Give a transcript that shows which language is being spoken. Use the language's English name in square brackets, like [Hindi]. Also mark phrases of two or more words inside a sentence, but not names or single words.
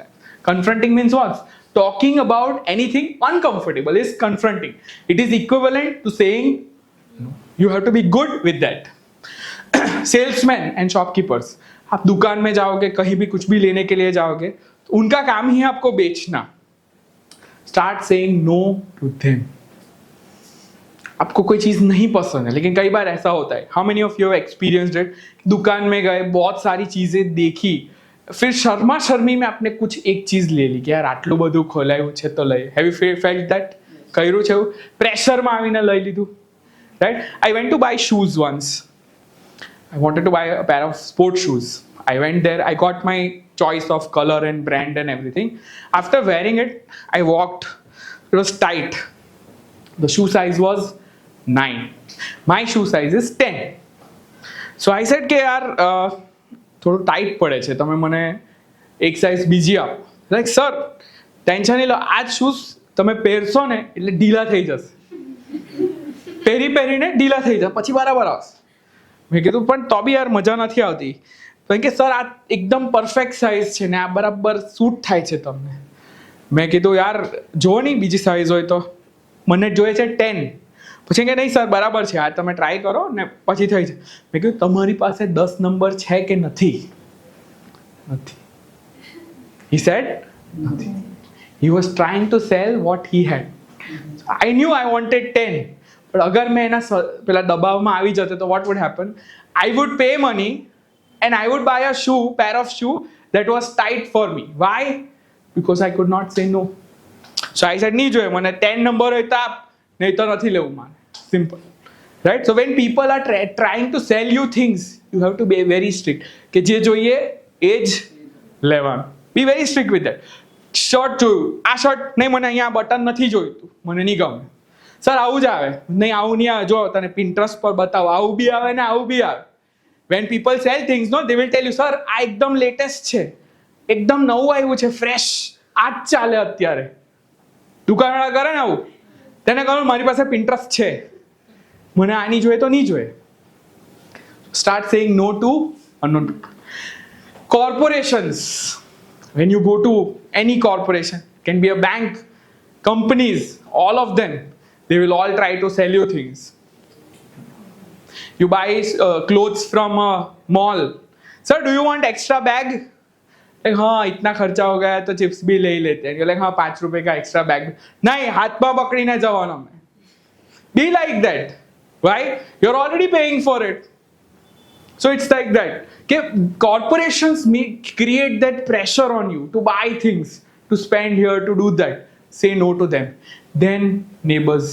[English] Confronting means what? Talking about anything uncomfortable is confronting. It is equivalent to saying no. You have to be good with that. Salesmen and shopkeepers. [Hindi] आप दुकान में जाओगे, कहीं भी कुछ भी लेने के लिए जाओगे, उनका काम ही है आपको बेचना. [English] Start saying no to them. [Hindi] आपको कोई चीज़ नहीं पसंद है, लेकिन कई बार ऐसा होता है. [English] How many of you have experienced it? [Hindi] दुकान में गए, बहुत सारी चीज़ें देखी, फिर शर्मा शर्मी में आपने कुछ एक चीज़ ले ली कि यार [Gujarati] આટલું બધું ખોલાયું છે તો લઈ. [English] Have you felt that? [Gujarati] કર્યું છે એવું? પ્રેશરમાં આવીને લઈ લીધું. [English] Right? I went to buy shoes once. I wanted to buy a pair of sports shoes. I went there. I got my choice of color and brand and everything. After wearing it, I walked. It was tight. The shoe size was 9. My shoe size is 10. So I said [Gujarati] કે યાર થોડું ટાઈટ પડે છે, તમે મને એક સાઇઝ બીજી આપો. [English] like sir [Gujarati] ટેન્શન નહીં લો, આ જ શૂઝ તમે પહેરશો ને એટલે ઢીલા થઈ જશે. પહેરીને ઢીલા થઈ જશે, પછી બરાબર આવશે. મેં કીધું પણ તો બી યાર મજા નથી આવતી. તો કે સર આ એકદમ [English] perfect size [Gujarati] છે ને આ બરાબર સૂટ થાય છે તમને. મેં કીધું યાર જો નહીં બીજી સાઇઝ હોય તો, મને જોઈએ છે 10. પછી કે નહીં સર બરાબર છે, આ તમે ટ્રાય કરો ને પછી થઈ જાય. મેં કીધું તમારી પાસે 10 નંબર છે કે નથી? નથી. [English] He said nothing. He was trying to sell what he had. So I knew I wanted 10. But [Gujarati] અગર મેં એના પેલા દબાવમાં આવી જતો તો [English] what would happen? I would pay money and I would buy a pair of shoe that was tight for me. Why? Because I could not say no. So I said [Gujarati] નહીં જોઈએ, મને 10 નંબર હોય તો આપ, નહીં તો નથી લેવું મારે. [English] Simple. Right? So when people are trying to sell you things, you have to be very strict. [Gujarati] કે જે જોઈએ એ જ લેવાનું. [English] Be very strict with that. [Gujarati] શર્ટ જોયું, આ શર્ટ નહીં, મને અહીંયા બટન નથી જોઈતું, મને નહીં ગમે. સર આવું જ આવે, નહીં આવું નહીં આવે, જો તને પિન્ટરેસ્ટ પર બતાવો, આવું બી આવે ને આવું બી આવે. [English] When people sell things, no, they will tell you, [Gujarati] સર આ એકદમ લેટેસ્ટ છે, એકદમ નવું આવ્યું છે, ફ્રેશ, આ જ ચાલે અત્યારે. દુકાનવાળા કરે ને આવું, તેને કહું મારી પાસે પિન્ટરેસ્ટ છે, મને આ નહીં જોઈએ તો નહીં જોઈએ. [English] Start saying no to unknown people. Corporations. When you go to any corporation, can be a bank, companies, all of them, they will all try to sell you things. You buy clothes from a mall. Sir, do you want extra bag? Like, [Hindi] हाँ इतना खर्चा हो गया तो चिप्स भी ले ही लेते हैं. [English] You're like, [Hindi] हाँ 5 रुपए का [English] extra bag. [Hindi] नहीं, हाथ में पकड़ीने जवानों में. [English] Be like that. Why? You're already paying for it. So it's like that. Okay? Corporations create that pressure on you to buy things, to spend here, to do that. Say no to them. Then neighbors.